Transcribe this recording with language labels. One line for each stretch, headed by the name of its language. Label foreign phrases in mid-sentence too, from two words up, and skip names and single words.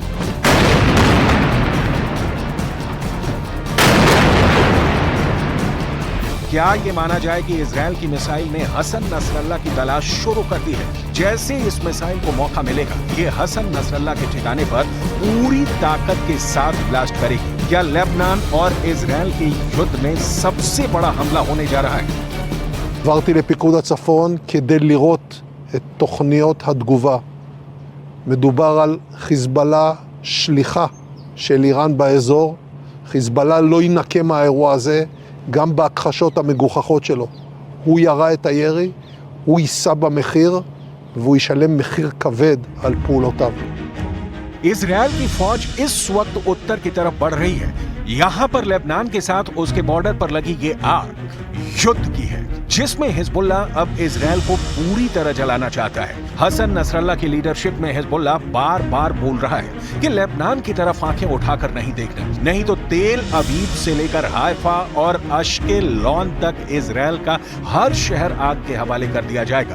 Hindi: क्या ये माना जाए कि इजरायल की मिसाइल ने हसन नसरल्लाह की तलाश शुरू कर दी है? जैसे इस मिसाइल को मौका मिलेगा, ये हसन नसरल्लाह के ठिकाने पर पूरी ताकत के साथ ब्लास्ट करेगी। क्या लेबनान और इजरायल के युद्ध में सबसे बड़ा हमला होने जा रहा है?
Hebrew: עברתי לפיקוד הצפון כדי לראות את תוכניות התגובה. מדובר על חיזבאללה שליחה של איראן באזור. חיזבאללה לא ינקה מהאירוע הזה. גם בהכחשות המגוחכות שלו. הוא ירה את הירי, הוא יישא במחיר, והוא ישלם מחיר כבד על פעולותיו.
Hindi: इजरायल की फौज इस वक्त उत्तर की तरफ बढ़ रही है। यहाँ पर लेबनान के साथ उसके बॉर्डर पर लगी ये आग युद्ध की है, जिसमें हिजबुल्लाह अब इजरायल को पूरी तरह जलाना चाहता है। हसन नसरल्लाह की लीडरशिप में हिजबुल्लाह बार बार बोल रहा है कि लेबनान की तरफ आंखें उठाकर नहीं देखना, नहीं तो तेल अवीव से लेकर हाइफा और अश्केलॉन तक इजराइल का हर शहर आग के हवाले कर दिया जाएगा।